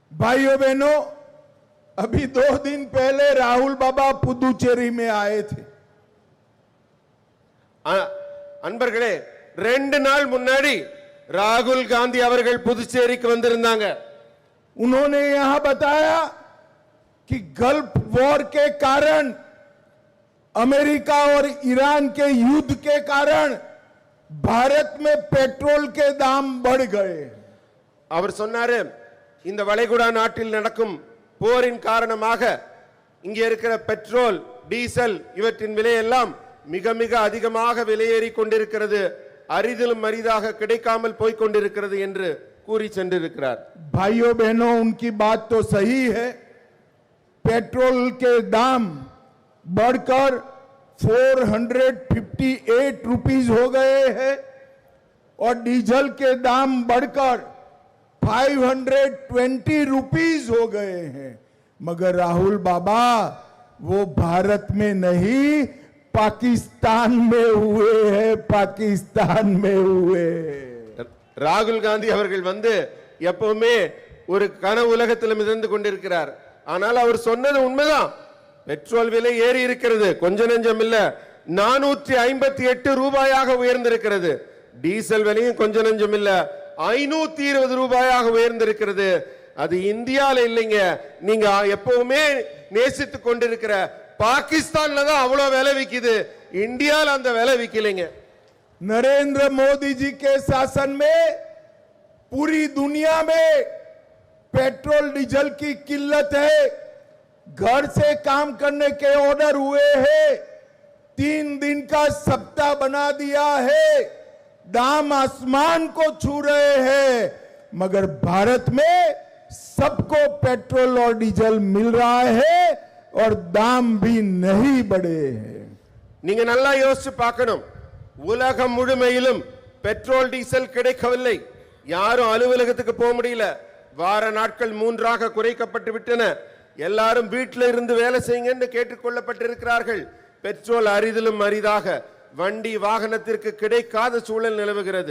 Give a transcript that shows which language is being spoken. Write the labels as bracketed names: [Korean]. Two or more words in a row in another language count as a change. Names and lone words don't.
[Hindi] भाइयों बहनों, अभी 2 दिन पहले राहुल बाबा पुदुचेरी में आए थे। [Tamil] அன்பர்களே, 2 நாள் முன்னாடி ராகுல் காந்தி அவர்கள் புதுச்சேரிக்கு வந்திருந்தாங்க. [Hindi] उन्होंने यहां बताया कि [English] gulf war [Hindi] के कारण, अमेरिका और ईरान के युद्ध के कारण भारत में पेट्रोल के दाम बढ़ गए। [Tamil] அவர் சொன்னாரு, இந்த வளைகுடா நாட்டில் நடக்கும் போரின் காரணமாக இங்கே இருக்கிற பெட்ரோல், டீசல் இவற்றின் விலை எல்லாம் மிக மிக அதிகமாக விலையேறி கொண்டிருக்கிறது, அரிதிலும் அரிதாக கிடைக்காமல் போய் கொண்டிருக்கிறது என்று கூறி சென்றிருக்கிறார். [Hindi] भाइयों बहनों, उनकी बात तो सही है। पेट्रोल के दाम बढ़कर 458 रुपीस हो गए हैं और डीजल के दाम बढ़कर 520 रुपीस हो गए हैं। मगर राहुल बाबा वो भारत में नहीं, पाकिस्तान में हुए हैं, पाकिस्तान में हुए। [Tamil] ராகுல் காந்தி அவர்கள் வந்து எப்பவுமே ஒரு கனவு உலகத்தில் மிதந்து கொண்டிருக்கிறார். ஆனால் அவர் சொன்னது உண்மைதான். பெட்ரோல் விலை ஏறி இருக்கிறது, கொஞ்ச நெஞ்சம் இல்ல, 458 ரூபாயாக உயர்ந்திருக்கிறது. டீசல் விலையும் கொஞ்ச நெஞ்சம் இல்ல, 520 ரூபாயாக உயர்ந்திருக்கிறது. அது இந்தியால இல்லைங்க, நீங்க எப்பவுமே நேசித்துக் கொண்டிருக்கிற பாகிஸ்தான்ல தான் அவ்வளவு விலை விக்குது, இந்தியால அந்த விலை விக்கலைங்க. [Hindi] नरेंद्र मोदी जी के शासन में पूरी दुनिया में पेट्रोल डीजल की किल्लत है। घर से काम करने के ऑर्डर हुए हैं, 3 दिन का सप्ताह बना दिया है, दाम आसमान को छू रहे हैं। मगर भारत में सबको पेट्रोल और डीजल मिल रहा है और दाम भी नहीं बढ़े हैं। [Tamil] நீங்க நல்லா யோசிச்சு பார்க்கணும். உலகம் முழுமையிலும் பெட்ரோல் டீசல் கிடைக்கவில்லை, யாரும் அலுவலகத்துக்கு போக முடியல, வார நாட்கள் 3ஆக குறைக்கப்பட்டு விட்டன, எல்லாரும் வீட்டில் இருந்து வேலை செய்யுங்க கேட்டுக்கொள்ளப்பட்டிருக்கிறார்கள். பெட்ரோல் அரிதிலும் அரிதாக வண்டி வாகனத்திற்கு கிடைக்காத சூழல் நிலவுகிறது.